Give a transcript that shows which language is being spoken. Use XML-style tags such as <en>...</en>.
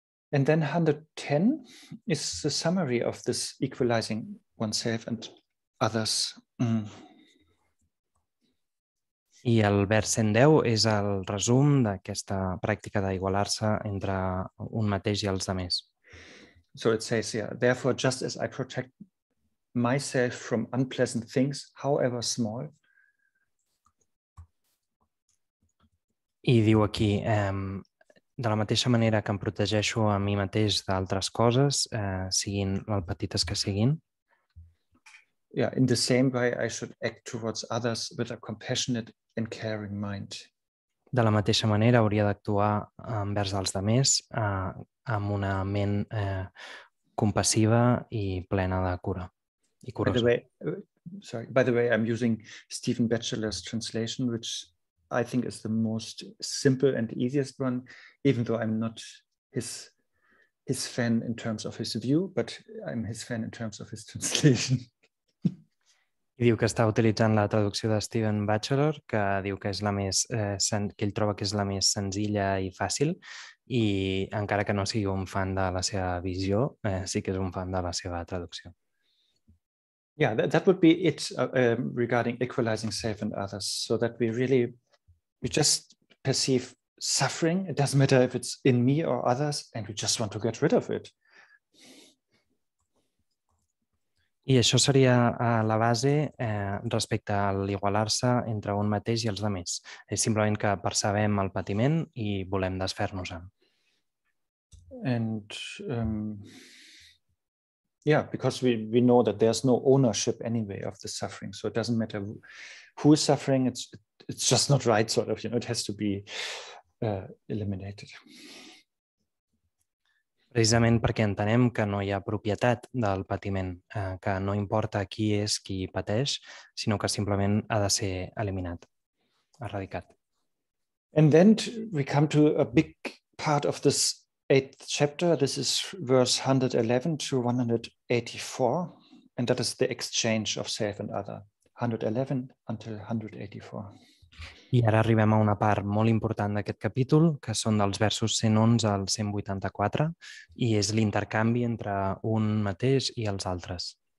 <en>And then 110 is the summary of this equalizing oneself and others.</en> <ca>I el vers 110 és el resum d'aquesta pràctica d'igualar-se entre un mateix i els altres.</ca> <en>So it says here, therefore, just as I protect myself from unpleasant things, however small.</en> <ca>I diu aquí, de la mateixa manera que em protegeixo a mi mateix d'altres coses, siguin el petites que siguin.</ca> <en>Yeah, in the same way I should act towards others with a compassionate and caring mind.</en> <ca>De la mateixa manera hauria d'actuar envers els altres amb una ment compassiva i plena de cura. I curosa.</ca> <en>By the way, I'm using Stephen Batchelor's translation, which I think is the most simple and easiest one, even though I'm not his fan in terms of his view, but I'm his fan in terms of his translation.</en> <ca>I diu que està utilitzant la traducció de Stephen Batchelor, que diu que és que ell troba que és la més senzilla i fàcil, i encara que no sigui un fan de la seva visió, sí que és un fan de la seva traducció.</ca> <en>Yeah, that would be it regarding equalizing self and others, so that we just perceive suffering. It doesn't matter if it's in me or others, and we just want to get rid of it.</en> <ca>I això seria la base respecte a l'igualar-se entre un mateix i els altres. És simplement que percebem el patiment i volem desfer-nos-en.</ca> <en>And yeah, because we know that there's no ownership anyway of the suffering, so it doesn't matter who is suffering. It's just not right, sort of. It has to be eliminated.</en> <ca>Precisament perquè entenem que no hi ha propietat del patiment, que no importa qui és qui pateix, sinó que simplement ha de ser eliminat, erradicat.</ca> <en>And then we come to a big part of this 8th chapter. This is verse 111 to 184, and that is the exchange of self and other, 111 until 184.</en> <ca>I ara arribem a una part molt important d'aquest capítol, que són dels versos 111 al 184, i és l'intercanvi entre un mateix i els altres.</ca>